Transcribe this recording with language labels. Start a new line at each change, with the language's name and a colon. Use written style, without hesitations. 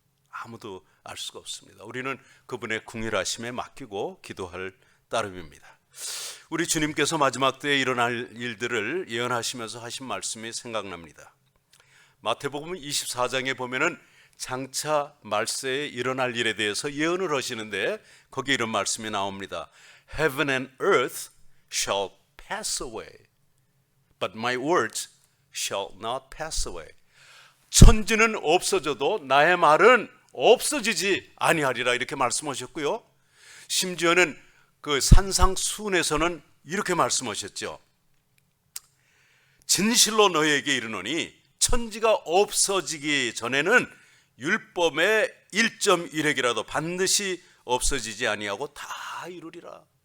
Korean: 아무도 알 수가 없습니다. 우리는 그분의 궁일하심에 맡기고 기도할 따름입니다. 우리 주님께서 마지막 때에 일어날 일들을 예언하시면서 하신 말씀이 생각납니다. 마태복음 24장에 보면은 장차 말세에 일어날 일에 대해서 예언을 하시는데 거기에 이런 말씀이 나옵니다.
English: Heaven and earth shall pass away, but my words shall not pass away.
Korean: 천지는 없어져도 나의 말은 없어지지 아니하리라, 이렇게 말씀하셨고요. 심지어는 그 산상수훈에서는 이렇게 말씀하셨죠. 진실로 너희에게 이르노니 천지가 없어지기 전에는 율법의 1.1획이라도 반드시 없어지지 아니하고 다 이루리라.